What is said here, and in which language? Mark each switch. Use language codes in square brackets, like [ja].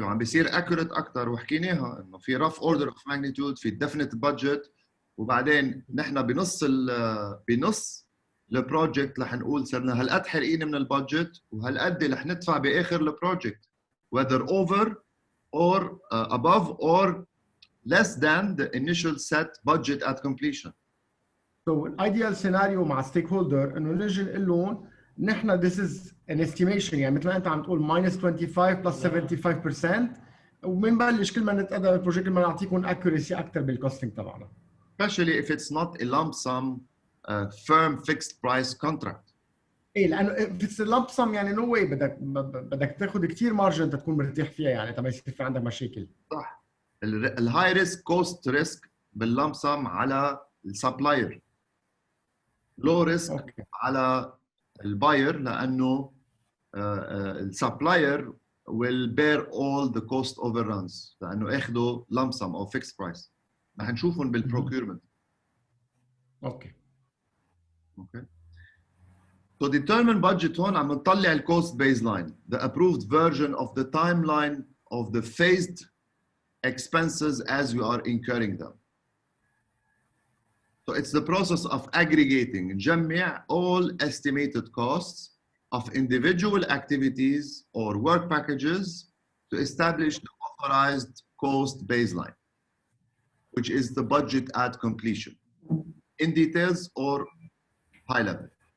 [ar] وعم بيصير accurate أكتر، وحكيناها إنه في rough order of magnitude، في definite budget، وبعدين نحن بنص البروجكت رح نقول صرنا هالقد حرقين من البادجت وهالقد رح ندفع بآخر البروجكت [en] whether over or above or less than the initial set budget at completion. [ar] سو الايديال سيناريو مع ستيك هولدر انه نجي نقول لهم نحن [en] this is an estimation، [ar] يعني مثل ما انت عم تقول [en] minus 25 plus 75%، [ar] وبنبلش كل ما نتقدم البروجكت كل ما نعطيكم accuracy اكثر بالكوستنج تبعنا. [en] Especially if it's not a lump sum firm fixed price contract. [ar] ايه لانه [en] if it's a lump sum [ar] يعني [en] no way [ar] بدك تاخذ كثير مارجن تكون مرتاح فيها، يعني تما يصير في عندك مشاكل. صح. الهاي ريسك كوست ريسك باللمب سم على السبلاير، لو ريسك على الباير، لانه السبلاير [en] will bear all the cost overruns [ar] لانه اخذوا lump sum او fixed price. رح نشوفهم بالبروكيورمنت. اوكي. اوكي. [en] To determine budget [ar] هون عم نطلع الكوست [en] baseline, the approved version of the timeline of the phased expenses as you are incurring them. So it's the process of aggregating جمع all estimated costs of individual activities or work packages to establish the authorized cost baseline, which is the budget at completion, in details or high level.